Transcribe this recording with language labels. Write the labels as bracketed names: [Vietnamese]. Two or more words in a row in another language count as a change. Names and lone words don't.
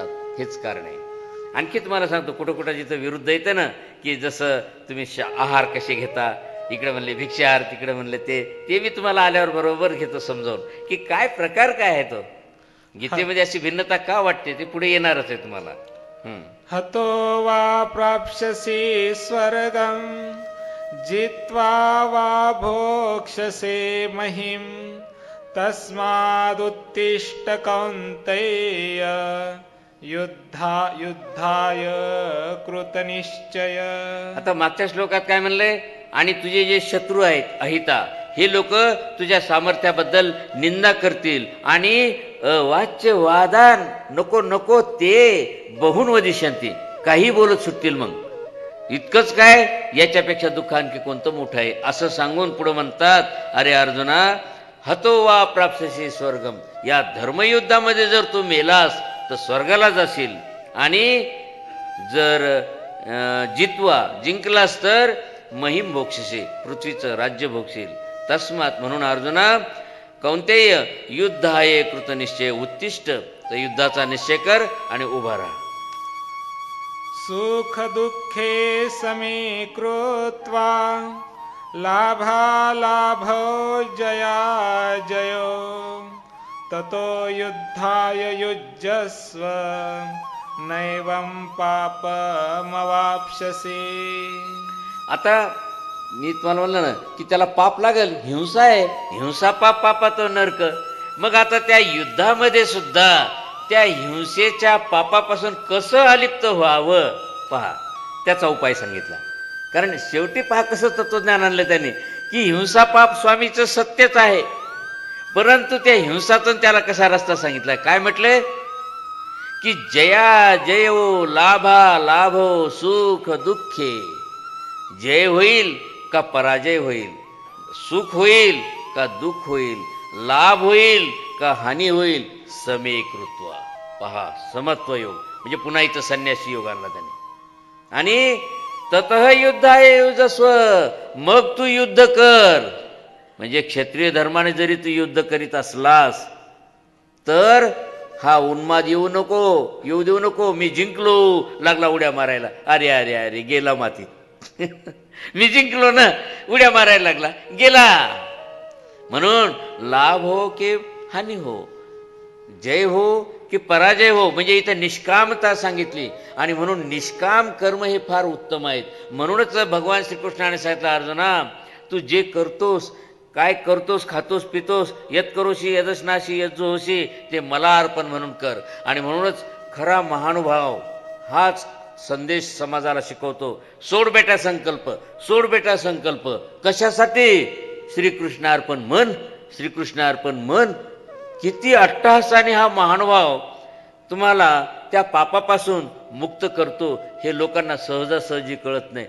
[Marathi] हेच कारण आहे. आणखी तुम्हाला सांगतो, कुठं कुठं जिथं विरुद्ध येतं ना, की जसं तुम्ही आहार कसे घेता, इकडे म्हणले भिक्षाहार, तिकडे म्हणले ते मी तुम्हाला आल्यावर बरोबर घेतो समजावून की काय प्रकार काय आहे तो. गीतेमध्ये अशी भिन्नता का वाटते ते पुढे येणारच आहे तुम्हाला. [Sanskrit] हतो वा प्राप्स्यसि स्वर्गं जित्वा वा भोक्ष्यसे महिं तस्मादुत्तिष्ठ कौन्तेय युद्धाय कृतनिश्चय. [Marathi] आता मागच्या श्लोकात काय म्हणलंय, आणि तुझे जे शत्रू आहेत अहिता हे लोक तुझ्या सामर्थ्याबद्दल निंदा करतील आणि [Sanskrit] वाच्य वादान [Marathi] नको नको ते [Sanskrit] बहुन वदिष्यंती, [Marathi] काही बोलत सुटतील. मग इतकंच काय, याच्यापेक्षा दुःख आणखी कोणतं मोठं आहे असं सांगून पुढे म्हणतात, अरे अर्जुना, [Sanskrit] हतो वा प्राप्स्यसि स्वर्गम, [Marathi] या धर्मयुद्धामध्ये जर तू मेलास तर स्वर्गाला जाशील, आणि जर जिंकलास तर महिम भोगशील, पृथ्वीचं राज्य भोगशील. तस्मात, म्हणून अर्जुना, [Sanskrit] कौंतेय युद्धाय कृतनिश्चय उत्तिष्ठ, [Marathi] तर युद्धाचा निश्चय कर आणि उभा राहा. [Sanskrit] सुख दुःखे समीकृत्वा लाभालाभौ जयाजयो ततो युद्धाय युज्यस्व नैवं पापमवाप्स्यसि. [Marathi] आता मी तुम्हाला म्हणलं ना की त्याला पाप लागेल, हिंसा आहे, हिंसा पाप, पापात नरक. मग आता त्या युद्धामध्ये सुद्धा त्या हिंसेच्या पापापासून कसं अलिप्त व्हावं पहा, त्याचा उपाय सांगितला. कारण शेवटी पहा कसं तत्वज्ञान आणलं त्याने, की हिंसा पाप स्वामीचं सत्यच आहे, परंतु त्या हिंसातून त्याला कसा रस्ता सांगितलाय. काय म्हटलंय की [Sanskrit] जया जयो लाभा लाभो सुख दुःखे, [Marathi] जय होईल का पराजय होईल, सुख होईल का दुःख होईल, लाभ होईल का हानी होईल, समेकृत्वा. पहा, समत्व योग म्हणजे पुन्हा इथं संन्यासी योग आणला त्याने. [Sanskrit] आणि ततः युद्धाय युजस्व, [Marathi] मग तू युद्ध कर. म्हणजे क्षत्रिय धर्माने जरी तू युद्ध करीत असलास तर हा उन्माद येऊ देऊ नको. मी जिंकलो, लागला उड्या मारायला, अरे अरे अरे गेला मातीत. मी जिंकलो ना, उड्या मारायला लागला, गेला. म्हणून लाभ हो की हानी हो, जय हो की पराजय हो, म्हणजे इथं निष्कामता सांगितली. आणि म्हणून निष्काम कर्म हे फार उत्तम आहेत. म्हणूनच भगवान श्रीकृष्णाने सांगितलं, अर्जुना, तू जे करतोस, काय करतोस, खातोस पितोस, [Sanskrit] यत करोशी यदस्नाशी यज्जोशी, [Marathi] ते मला अर्पण म्हणून कर. आणि म्हणूनच खरा महानुभाव हाच संदेश समाजाला शिकवतो. सोड बेटा संकल्प, सोड बेटा संकल्प. कशासाठी? श्रीकृष्णार्पण मन, श्रीकृष्णार्पण मन. किती अट्टहासाने हा महानुभाव तुम्हाला त्या पापापासून मुक्त करतो हे लोकांना सहजासहजी कळत नाही.